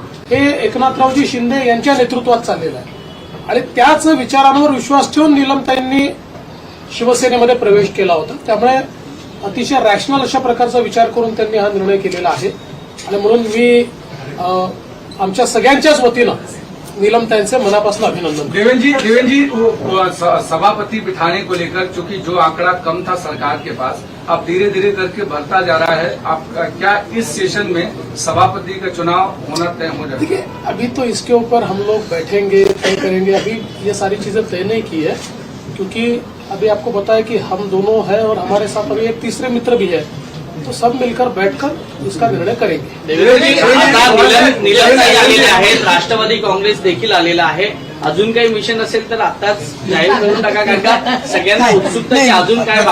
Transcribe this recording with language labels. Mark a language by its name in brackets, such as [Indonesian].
[Marathi] हे एकनाथरावजी शिंदे यांच्या नेतृत्वात चाललेलं आहे आणि त्याच विचारांवर विश्वास ठेवून नीलमताईंनी शिवसेनेमध्ये प्रवेश केला होता. त्यामुळे अतिशय रॅशनल अशा प्रकारचा विचार करून त्यांनी हा निर्णय केलेला आहे आणि म्हणून मी आमच्या सगळ्यांच्याच वतीनं नीलमताईंचे मनापासून अभिनंदन. [Hindi] देवेंद्र जी वो सभापति बिठाने को लेकर चूंकि जो आंकड़ा कम था सरकार के पास, अब धीरे धीरे करके बढ़ता जा रहा है. आप क्या इस सेशन में सभापति का चुनाव होना तय हो जाएगा? देखिए, अभी तो इसके ऊपर हम लोग बैठेंगे, तय करेंगे. अभी ये सारी चीजें तय नहीं की है क्योंकि अभी आपको बताया कि हम दोनों हैं और हमारे साथ अभी एक तीसरे मित्र भी है, तो सब मिलकर बैठकर इसका निर्णय करेंगे. [Marathi] निलमताई आलेले आहेत, राष्ट्रवादी काँग्रेस देखील आलेला आहे. अजून काही मिशन असेल तर आताच जाहीर करून टाका, कारण का सगळ्यांना उत्सुकता की अजून काय